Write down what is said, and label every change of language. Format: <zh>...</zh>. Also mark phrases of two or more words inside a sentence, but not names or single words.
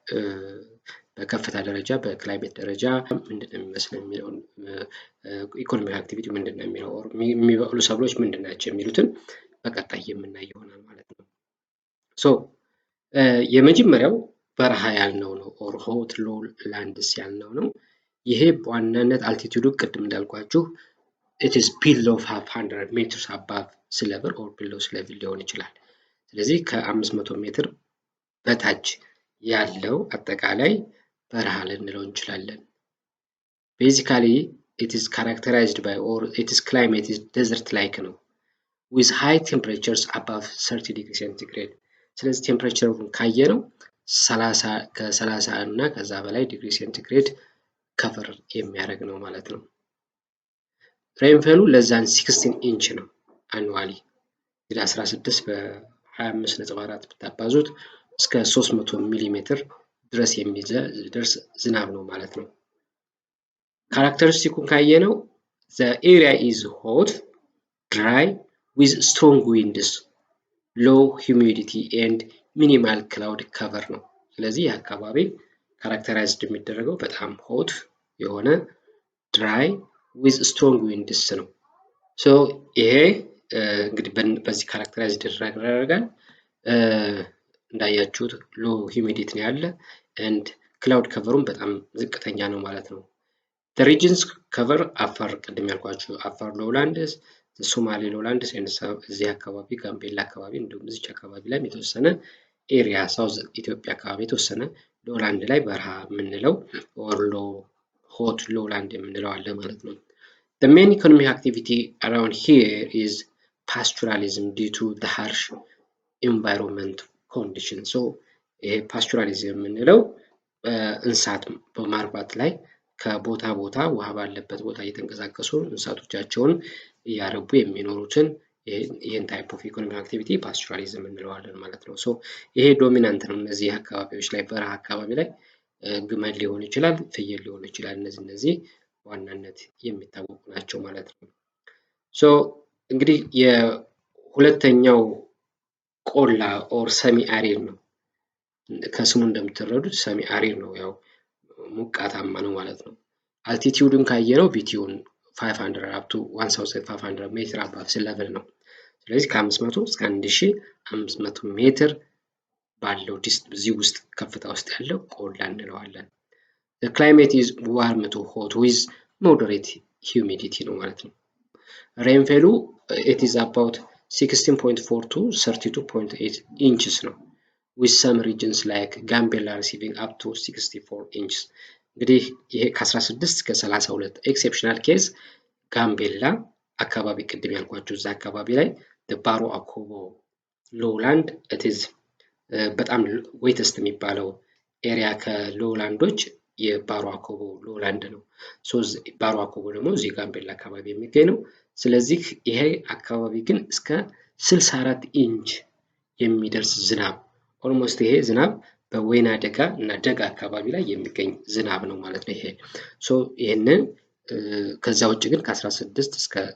<am>በከፍታ ደረጃ በክላይሜት ደረጃ ምንድነው የሚመስለው የሚለውን</am> <en>economic activity</en> <am>ምንድነው የሚለው የሚበቅሉ ሰብሎች ምንድናቸው የሚሉትን በቀጣይ የምናይ ይሆናል ማለት ነው። ሶ የመጀመሪያው በረሃ ያልነው ነው</am> <en>or hot lowlands</en> <am>ያልነው ነው። ይሄ በዋናነት አልቲቲዩዱ ቅድም እንዳልኳችሁ</am> <en>it is below 500 meters above sea level or below sea level</en> <am>ሊሆን ይችላል። ስለዚህ ከ500 ሜትር በታች ያለው አጠቃላይ በረሃ ልንለው እንችላለን።</am> <en>basically it is characterized by or its climate is desert like ነው with high temperatures above 30 degree centigrade።</en> <am>ስለዚህ ቴምፕሬቸሩን ካየነው ከ30 እና ከዛ በላይ</am> <en>degree centigrade</en> <am>ከቨር የሚያደርግ ነው ማለት ነው። ሬንፌሉ ለዛን 16 ኢንች ነው አኑዋሊ። እንግዲህ 16 በ25.4 ብታባዙት እስከ 300 ሚሊ ሜትር ድረስ የሚደርስ ዝናብ ነው ማለት ነው። ካራክተሪስቲኩን ካየነው</am> <en>the area is hot, dry with strong winds, low humidity and minimal cloud cover</en> <am>ነው። ስለዚህ አካባቢ ካራክተራይዝድ የሚደረገው በጣም ሆት የሆነ ድራይ</am> <en>with strong winds</en> <am>ነው። ሶ ይሄ እንግዲህ በዚህ ካራክተራይዝድ ይደረጋል። እንዳያችሁት</am> <en>low humidity</en> <am>ነው ያለ</am> <en>and cloud coverም</en> <am>በጣም ዝቅተኛ ነው ማለት ነው።</am> <en>the regions cover</en> <am>አፋር ቅድም ያልኳችሁ አፋር ሎውላንድስ፣ ሶማሌ ሎውላንድስ እዚህ አካባቢ ጋምቤላ አካባቢ እንዲሁም እዚህ አካባቢ ላይ የተወሰነ ኤሪያ ሳውዝ ኢትዮጵያ አካባቢ የተወሰነ ሎላንድ ላይ በረሃ የምንለው</am> <en>or hot lowland</en> <am>የምንለው አለ ማለት ነው።</am> <en>The main economic activity around here is pastoralism due to the harsh environment conditions.</en> <am>So ይሄ ፓስቹራሊዝም የምንለው እንስሳት በማርባት ላይ ከቦታ ቦታ ውሃ ባለበት ቦታ እየተንቀሳቀሱ እንስሳቶቻቸውን እያረቡ የሚኖሩትን ይህን</am> <en>type of economic activity</en> <am>ፓስቹራሊዝም እንለዋለን ማለት ነው። ሶ ይሄ ዶሚናንት ነው እነዚህ አካባቢዎች ላይ። በረሃ አካባቢ ላይ ግመል ሊሆን ይችላል፣ ፍየል ሊሆን ይችላል። እነዚህ ዋናነት የሚታወቁ ናቸው ማለት ነው። ሶ እንግዲህ የሁለተኛው ቆላ</am> <en>or semi arid</en> <am>ነው። ከስሙ እንደምትረዱት</am> <en>semi arid</en> <am>ነው፣ ያው ሞቃታማ ነው ማለት ነው። አልቲቲዩድን ካየነው</am> <en>between 500 up to 1500 meter above sea level</en> <am>ነው። ስለዚህ ከ500 እስከ 1500 ሜትር ባለው እዚህ ውስጥ ከፍታ ውስጥ ያለው ቆላ እንለዋለን።</am> <en>The climate is warm to hot with moderate humidity</en> <am>ነው ማለት ነው።</am> <en>ሬንፌሉ it is about 16.4 to 32.8 inches ነው። with some regions like Gambella receiving up to 64 inches።</en> <am>እንግዲህ ይሄ ከ16 እስከ 32</am> <en>exceptional case</en> <am>ጋምቤላ አካባቢ ቅድም ያልኳችሁ እዛ አካባቢ ላይ ባሮ አኮቦ ሎውላንድ</am> <en>it is</en> <am>በጣም ዌተስት የሚባለው ኤሪያ ከሎውላንዶች የባሮ አኮቦ ሎውላንድ ነው። ሶ ባሮ አኮቦ ደግሞ እዚህ ጋምቤላ አካባቢ የሚገኝ ነው። ስለዚህ ይሄ አካባቢ ግን እስከ 64 ኢንች የሚደርስ ዝናብ ኦልሞስት ይሄ ዝናብ በወይና ደጋ እና ደጋ አካባቢ ላይ የሚገኝ ዝናብ ነው ማለት ነው ይሄ። ሶ ይሄንን ከዛ ውጭ ግን ከ16.4 እስከ</am>